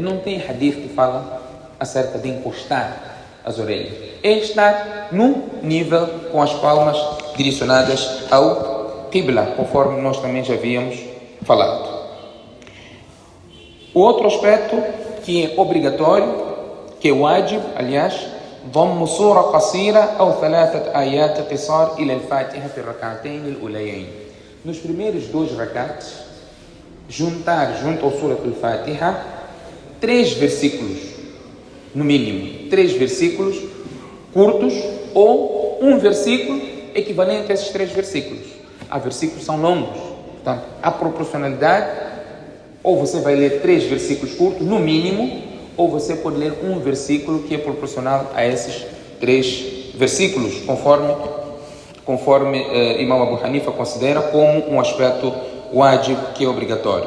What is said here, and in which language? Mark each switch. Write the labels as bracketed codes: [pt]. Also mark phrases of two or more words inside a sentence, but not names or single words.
[pt] Não tem hadith que fala acerca de encostar as orelhas. É estar no nível com as palmas direcionadas ao Qibla, conforme nós também já havíamos falado. O outro aspecto que é obrigatório, que é wajib, aliás, [ar] ضم سورة قصيرة أو 3 آيات قصار إلى الفاتحة في الركعتين الأوليين. [pt] Nos primeiros 2 rakats, juntar junto ao Surah Al-Fatiha 3 versículos, no mínimo, 3 versículos curtos ou um versículo equivalente a esses 3 versículos. Há versículos que são longos, portanto, há proporcionalidade, ou você vai ler 3 versículos curtos, no mínimo, ou você pode ler um versículo que é proporcional a esses 3 versículos, conforme Imam Abu Hanifa considera como um aspecto wajib, que é obrigatório.